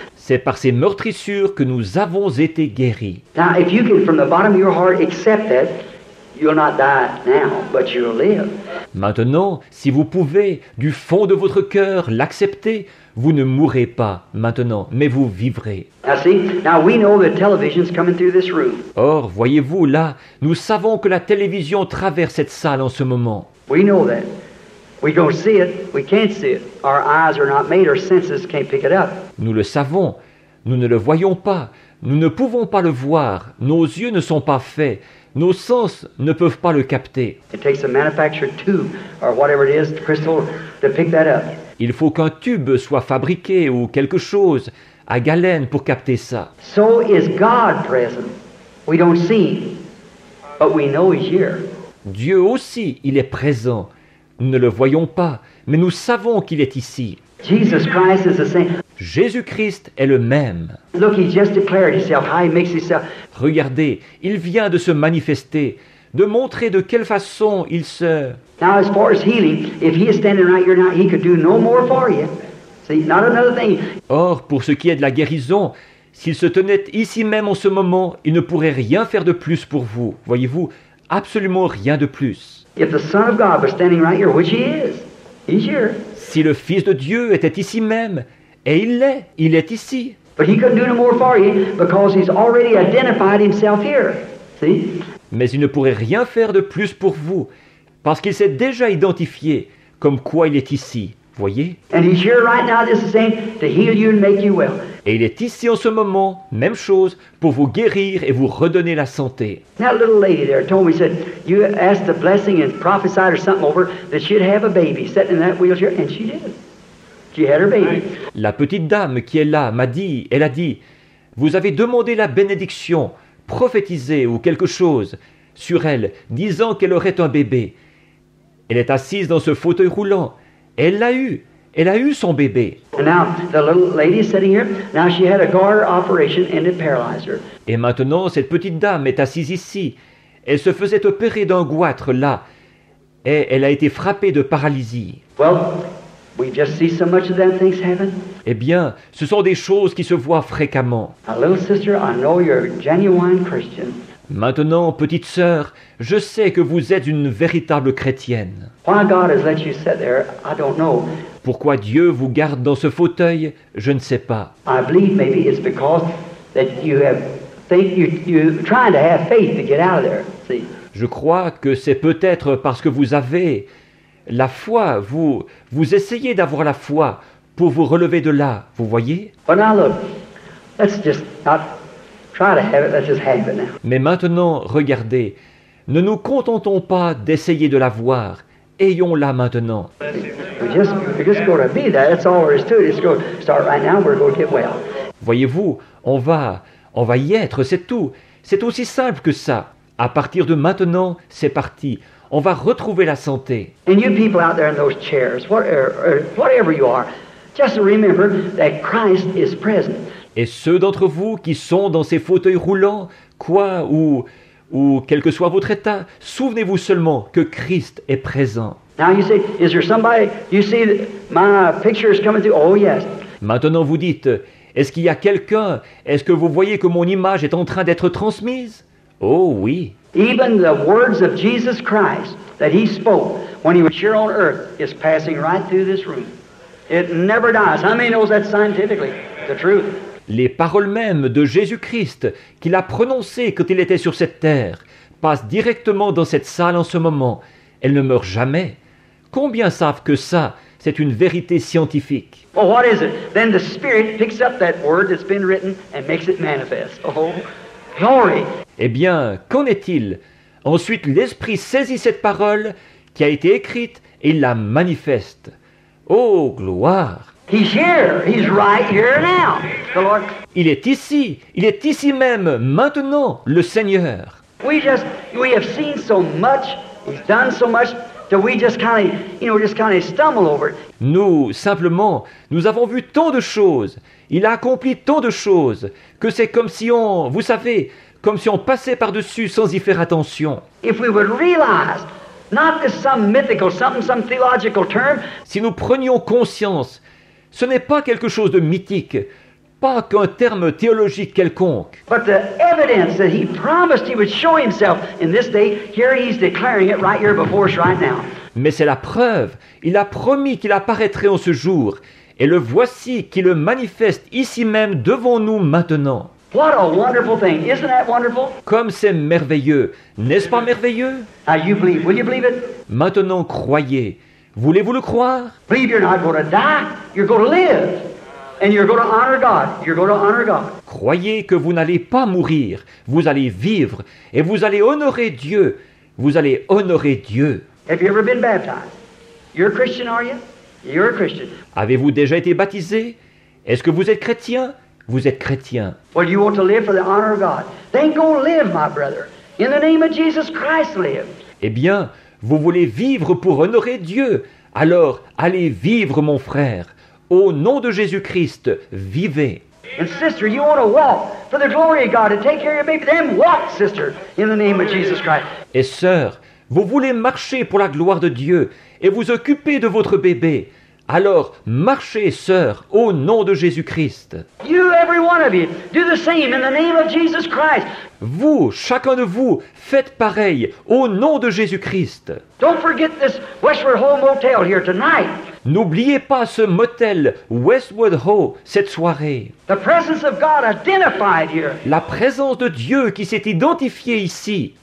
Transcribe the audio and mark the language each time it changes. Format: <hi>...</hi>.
<fr>C'est par ces meurtrissures que nous avons été guéris.</fr> <en>Now, if you can from the bottom of your heart accept that, you'll not die now, but you'll live.</en> <fr>Maintenant, si vous pouvez, du fond de votre cœur, l'accepter, vous ne mourrez pas maintenant, mais vous vivrez.</fr> <en>Now see, now we know that television's coming through this room.</en> <fr>Or, voyez-vous, là, nous savons que la télévision traverse cette salle en ce moment.</fr> <en>We know that. We don't see it, we can't see it. Our eyes are not made, our senses can't pick it up.</en> <fr>Nous le savons. Nous ne le voyons pas, nous ne pouvons pas le voir, nos yeux ne sont pas faits, nos sens ne peuvent pas le capter.</fr> <en>It takes a manufactured tube or whatever it is, crystal, to pick that up.</en> <fr>Il faut qu'un tube soit fabriqué ou quelque chose à galène pour capter ça.</fr> <en>So is God present. We don't see him, but we know he's here.</en> <fr>Dieu aussi, il est présent. Nous ne le voyons pas, mais nous savons qu'il est ici.</fr> <en>Jesus Christ is the same.</en> <fr>Jésus-Christ est le même.</fr> <en>Look, he just declared himself, how he makes himself.</en> <fr>Regardez, il vient de se manifester, de montrer de quelle façon il se...</fr> <en>Now, as far as healing, if he is standing right here now, he could do no more for you. See, not another thing.</en> <fr>Or, pour ce qui est de la guérison, s'il se tenait ici même en ce moment, il ne pourrait rien faire de plus pour vous. Voyez-vous, absolument rien de plus.</fr> <en>If the Son of God was standing right here, which he is, he's here.</en> <fr>Si le Fils de Dieu était ici même, et il est ici.</fr> <en>But he couldn't do no more for you because he's already identified himself here. See?</en> <fr>Mais il ne pourrait rien faire de plus pour vous, parce qu'il s'est déjà identifié comme quoi il est ici. Voyez?</fr> <en>And he's here right now, just the same, to heal you and make you well.</en> <fr>Et il est ici en ce moment, même chose, pour vous guérir et vous redonner la santé.</fr> <en>That little lady there told me, said, you asked the blessing and prophesied or something over that she'd have a baby sitting in that wheelchair, and she did. She had her baby.</en> <fr>La petite dame qui est là elle a dit, vous avez demandé la bénédiction, prophétisé ou quelque chose sur elle, disant qu'elle aurait un bébé. Elle est assise dans ce fauteuil roulant. Elle l'a eu. Elle a eu son bébé.</fr> <en>And now, the little lady is sitting here. Now she had a garter operation and it paralyzed her.</en> <fr>Et maintenant, cette petite dame est assise ici. Elle se faisait opérer d'un goitre là. Et elle a été frappée de paralysie.</fr> <en>Well, we just see so much of them things happen.</en> <fr>Eh bien, ce sont des choses qui se voient fréquemment.</fr> <en>Now, little sister, I know you're a genuine Christian.</en> <fr>Maintenant, petite sœur, je sais que vous êtes une véritable chrétienne.</fr> <en>Why God has let you sit there, I don't know.</en> <fr>Pourquoi Dieu vous garde dans ce fauteuil, je ne sais pas.</fr> <en>I believe maybe it's because that you have you're trying to have faith to get out of there. See?</en> <fr>Je crois que c'est peut-être parce que vous avez la foi, vous essayez d'avoir la foi pour vous relever de là, vous voyez?</fr> <en>But now look, let's just not try to have it, let's just have it now.</en> <fr>Mais maintenant, regardez, ne nous contentons pas d'essayer de la voir, ayons-la maintenant.</fr> <en>We're just going to be there. That's all there is to it. It's going to start right now. We're going to get well.</en> <fr>Voyez-vous, on va y être, c'est tout. C'est aussi simple que ça. À partir de maintenant, c'est parti. On va retrouver la santé.</fr> <en>And you people out there in those chairs, whatever you are, just remember that Christ is present.</en> <fr>Et ceux d'entre vous qui sont dans ces fauteuils roulants, quoi ou quel que soit votre état, souvenez-vous seulement que Christ est présent.</fr> <en>Now you say, is there somebody, you see my picture is coming through? Oh yes.</en> <fr>Maintenant vous dites, est-ce qu'il y a quelqu'un? Est-ce que vous voyez que mon image est en train d'être transmise? Oh oui.</fr> <en>Even the words of Jesus Christ that he spoke when he was here on earth is passing right through this room. It never dies. How many knows that scientifically? The truth.</en> <fr>Les paroles mêmes de Jésus-Christ qu'il a prononcées quand il était sur cette terre passent directement dans cette salle en ce moment. Elles ne meurent jamais. Combien savent que ça, c'est une vérité scientifique?</fr> <en>Well, what is it? Then the Spirit picks up that word that's been written and makes it manifest. Oh, glory!</en> <fr>Eh bien, qu'en est-il? Ensuite, l'Esprit saisit cette parole qui a été écrite et il la manifeste. Oh, gloire!</fr> <en>He's here. He's right here now. The Lord.</en> <fr>Il est ici même, maintenant, le Seigneur.</fr> <en>We have seen so much. He's done so much that we just kind of stumble over it.</en> <fr>Nous, simplement, nous avons vu tant de choses. Il a accompli tant de choses que c'est comme si vous savez, comme si on passait par-dessus sans y faire attention.</fr> <en>If we would realize, not this some mythical, some theological term.</en> <fr>Si nous prenions conscience, ce n'est pas quelque chose de mythique, pas qu'un terme théologique quelconque.</fr> <en>But the evidence that he promised he would show himself in this day, here he's declaring it right here before us right now.</en> <fr>Mais c'est la preuve. Il a promis qu'il apparaîtrait en ce jour. Et le voici qui le manifeste ici même devant nous maintenant.</fr> <en>What a wonderful thing. Isn't that wonderful?</en> <fr>Comme c'est merveilleux. N'est-ce pas merveilleux?</fr> <en>Now you believe. Will you believe it?</en> <fr>Maintenant, croyez. Voulez-vous le croire?</fr> <en>Believe you're not going to die. You're going to live. And you're going to honor God. You're going to honor God.</en> <fr>Croyez que vous n'allez pas mourir, vous allez vivre et vous allez honorer Dieu. Vous allez honorer Dieu.</fr> <en>Have you ever been baptized? You're a Christian, are you? You're a Christian.</en> <fr>Avez-vous déjà été baptisé? Est-ce que vous êtes chrétien? Vous êtes chrétien.</fr> <en>Well, you want to live for the honor of God. Then go live, my brother. In the name of Jesus Christ, live.</en> <fr>Eh bien, vous voulez vivre pour honorer Dieu. Alors, allez vivre, mon frère. Au nom de Jésus-Christ, vivez.</fr> <en>And sister, you want to walk for the glory of God and take care of your baby. Then walk, sister, in the name of Jesus Christ.</en> <fr>Et sœur, vous voulez marcher pour la gloire de Dieu et vous occuper de votre bébé. Alors, marchez, sœur, au nom de Jésus-Christ.</fr> <en>You, every one of you, do the same in the name of Jesus Christ.</en> <fr>Vous, chacun de vous, faites pareil au nom de Jésus-Christ.</fr> <en>Don't forget this Westward Ho Motel here tonight.</en> <fr>N'oubliez pas ce motel Westwood Ho cette soirée.</fr> <en>The presence of God identified here.</en> <fr>La présence de Dieu qui s'est identifiée ici.</fr>